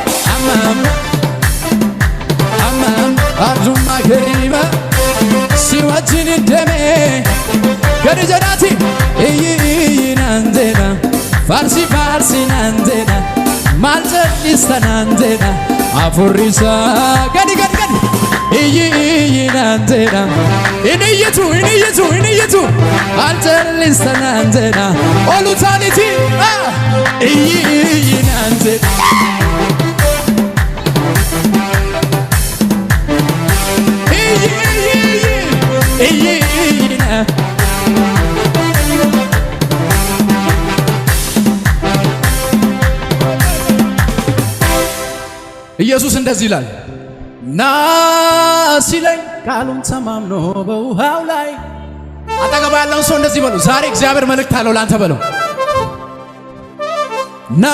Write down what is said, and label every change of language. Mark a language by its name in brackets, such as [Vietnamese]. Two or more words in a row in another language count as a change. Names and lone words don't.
[Oromo] amma arjummaa kennima si wajjin deeme gadi jedhaati iyyi naan jedha faarsi naan jedha maal jal'ista naan jedha afurrisaa gadi iyyi naan jedha inni iyyitu maal jal'ista naan jedha olutaaniti iyyi naan jedha iyyi naan ኢየሱስ [Amharic] እንደዚህ ይላል ና ሲለኝ ቃሉን ተማምኖ በውሃው ላይ አጠገብ ያለውን ሰው እንደዚህ በሉ ዛሬ እግዚአብሔር መልእክት አለው ላንተ በለው ና